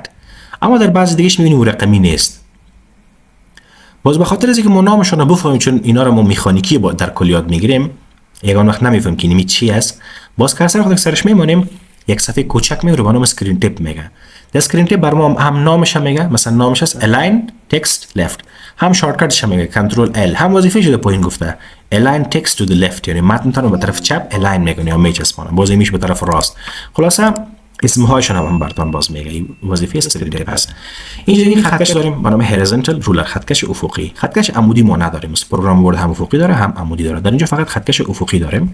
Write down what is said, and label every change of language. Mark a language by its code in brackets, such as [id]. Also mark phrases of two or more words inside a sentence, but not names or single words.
[fa] اما در بعضی دیگهش میبینید و رقمی نیست. باز به خاطر از اینکه ما نامشون رو بفهمیم، چون اینا رو ما مکانیکی در کلیات میگیریم، یگان وقت نمیفهمیم که اینی چی است، باز کرسر خود سرش میمونیم، یک صفحه کوچک میره به نام [en] screen tip [fa] میگه. در [en] screen tip [fa] بر ما هم نامش میگه، مثلا نامش است [en] align text left، [fa] هم شارتکتش میگه کنترل L، هم وظیفه شده پایین گفته [en] align text to the left، [fa] یعنی متن رو به طرف چپ align میکنه یا میچسبونه، باز میشه به طرف راست. خلاصه اسمهایشون هم براتون باز میگه، وظیفه [en] screen tip [fa] است. اینجا این خطکش داریم به نام [en] horizontal ruler, [fa] خطکش افقی. خطکش عمودی ما نداریم، مثل پروگرام ورد هم افقی داره هم عمودی داره، در اینجا فقط خطکش افقی داریم.